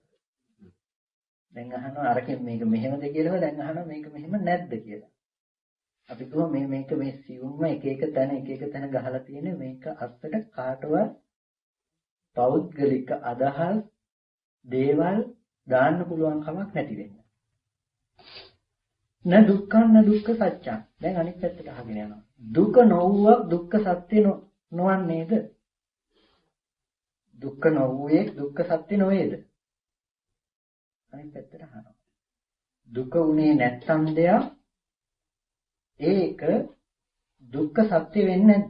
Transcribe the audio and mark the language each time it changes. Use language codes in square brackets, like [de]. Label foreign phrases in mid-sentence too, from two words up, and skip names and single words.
[si] දැන් අහනවා අරකින් මේක මෙහෙමද කියලා, දැන් අහනවා මේක මෙහෙම නැද්ද කියලා. අපි කියමු මේක මේ සියුම්ම එක එක තැන ගහලා තියෙන්නේ මේක අත්තට කාටවත් පෞද්ගලික අදහස් දේවල් දාන්න පුළුවන් කමක් නැති වෙන්න. [pi] න දුක්ඛං න දුක්ඛ සත්‍යං. [si] දැන් අනිත් පැත්තට අහගෙන යනවා. දුක නොවුවක් දුක්ඛ සත්‍ය නොවන්නේද? දුක්ඛ නොවුවේ දුක්ඛ සත්‍ය නොවේද? අනිත් පැත්තට අහනවා. දුක උනේ නැත්නම් දෙයක් ඒක දුක්ඛ සත්‍ය වෙන්නේ නැද්ද?